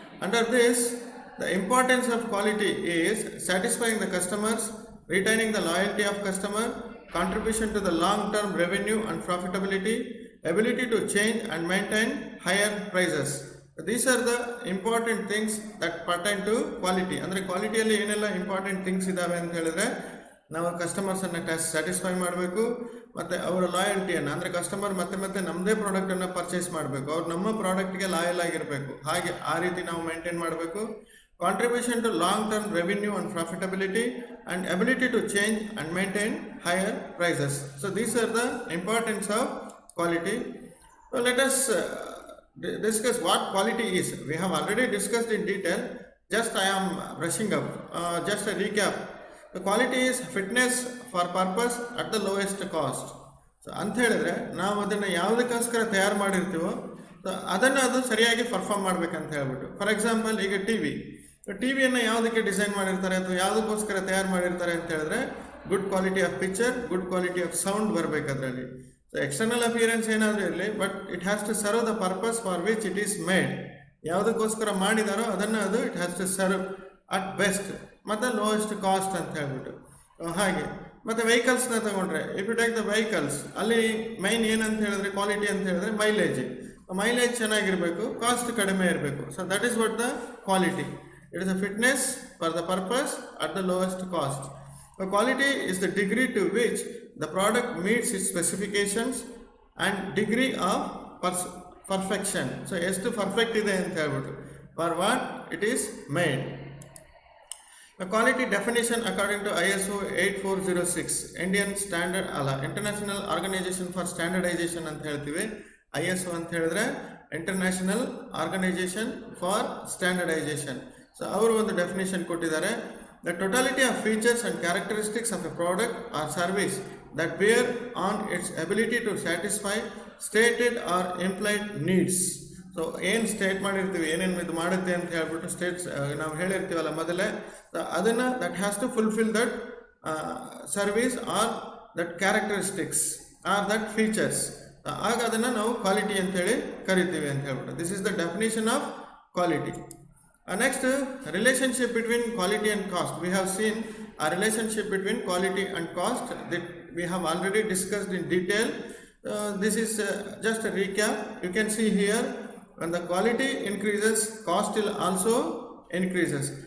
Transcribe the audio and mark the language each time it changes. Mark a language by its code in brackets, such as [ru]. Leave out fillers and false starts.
[en] Under this, the importance of quality is satisfying the customers, retaining the loyalty of customer, contribution to the long-term revenue and profitability, ability to change and maintain higher prices. These are the important things that pertain to quality. [kn] ಅಂದರೆ ಕ್ವಾಲಿಟಿಯಲ್ಲಿ ಏನೆಲ್ಲ important things ಇದ್ದಾವೆ ಅಂತ ಹೇಳಿದ್ರೆ, ನಾವು ಕಸ್ಟಮರ್ಸನ್ನು satisfy ಮಾಡಬೇಕು, ಮತ್ತು ಅವರ ಲಾಯಲ್ಟಿಯನ್ನು ಅಂದರೆ ಕಸ್ಟಮರ್ ಮತ್ತೆ ಮತ್ತೆ ನಮ್ಮದೇ ಪ್ರಾಡಕ್ಟನ್ನು ಪರ್ಚೇಸ್ ಮಾಡಬೇಕು, ಅವ್ರು ನಮ್ಮ ಪ್ರಾಡಕ್ಟ್ಗೆ ಲಾಯಲ್ ಆಗಿರಬೇಕು, ಹಾಗೆ ಆ ರೀತಿ ನಾವು ಮೇಂಟೈನ್ ಮಾಡಬೇಕು. [en] Contribution to long-term revenue and profitability and ability to change and maintain higher prices. So these are the importance of quality. So let us discuss what quality is. We have already discussed in detail. Just I am brushing up. Just a recap. The quality is fitness for purpose at the lowest cost. [kn] So ಅಂತ ಹೇಳಿದ್ರೆ ನಾವು ಅದನ್ನು ಯಾವುದಕ್ಕೋಸ್ಕರ ತಯಾರು ಮಾಡಿರ್ತೀವೋ ಅದನ್ನು ಅದು ಸರಿಯಾಗಿ perform ಮಾಡ್ಬೇಕಂತ ಹೇಳ್ಬಿಟ್ಟು. ಫಾರ್ ಎಕ್ಸಾಂಪಲ್, ಈಗ ಟಿವಿಯನ್ನು ಯಾವುದಕ್ಕೆ ಡಿಸೈನ್ ಮಾಡಿರ್ತಾರೆ ಅಥವಾ ಯಾವುದಕ್ಕೋಸ್ಕರ ತಯಾರು ಮಾಡಿರ್ತಾರೆ ಅಂತ ಹೇಳಿದ್ರೆ, [en] good quality of picture, good quality of sound [kn] ಬರಬೇಕು ಅದರಲ್ಲಿ. [en] so external appearance [kn] ಏನಾದರೂ ಇರಲಿ, [en] But it has to serve the purpose for which it is made. [kn] ಯಾವುದಕ್ಕೋಸ್ಕರ ಮಾಡಿದಾರೋ ಅದನ್ನು ಅದು [en] it has to serve at best ಮತ್ತು lowest cost [kn] ಅಂತ ಹೇಳ್ಬಿಟ್ಟು. ಹಾಗೆ ಮತ್ತು ವೆಹಿಕಲ್ಸ್ನ ತಗೊಂಡ್ರೆ, [en] if you take the vehicles, [kn] ಅಲ್ಲಿ ಮೈನ್ ಏನಂತ ಹೇಳಿದ್ರೆ ಕ್ವಾಲಿಟಿ ಅಂತ ಹೇಳಿದ್ರೆ ಮೈಲೇಜ್ ಚೆನ್ನಾಗಿರಬೇಕು, ಕಾಸ್ಟ್ ಕಡಿಮೆ ಇರಬೇಕು. [en] So that is what the quality. It is a fitness for the purpose at the lowest cost. The quality is the degree to which the product meets its specifications and degree of perfection. So [kn] ಎಷ್ಟು perfect ಇದೆ ಅಂತ ಹೇಳ್ಬಿಟ್ಟು, [en] for what it is made. The quality definition according to ISO 8406 Indian Standard ಅಲ್ಲ, International Organization for Standardization [kn] ಅಂತ ಹೇಳ್ತೀವಿ. [en] ISO [kn] ಅಂತ ಹೇಳಿದ್ರೆ [en] International Organization for Standardization. [kn] So ಅವರು ಒಂದು ಡೆಫಿನೇಷನ್ ಕೊಟ್ಟಿದ್ದಾರೆ. [en] The totality of features and characteristics of a product or service that bear on its ability to satisfy stated or employed needs. [kn] So ಏನು state ಮಾಡಿರ್ತೀವಿ, ಏನೇನು ಇದು ಮಾಡುತ್ತೆ ಅಂತ ಹೇಳ್ಬಿಟ್ಟು ನಾವು ಹೇಳಿರ್ತೀವಲ್ಲ ಮೊದಲೇ, ಅದನ್ನು [en] That has to fulfil that service or that characteristics or that features. [kn] ಆಗ ಅದನ್ನು ನಾವು ಕ್ವಾಲಿಟಿ ಅಂತೇಳಿ ಕರಿತೀವಿ ಅಂತ ಹೇಳ್ಬಿಟ್ಟು. [en] This is the definition of quality. Next, relationship between quality and cost. We have seen a relationship between quality and cost that we have already discussed in detail. This is just a recap. You can see here, when the quality increases, cost will also increases.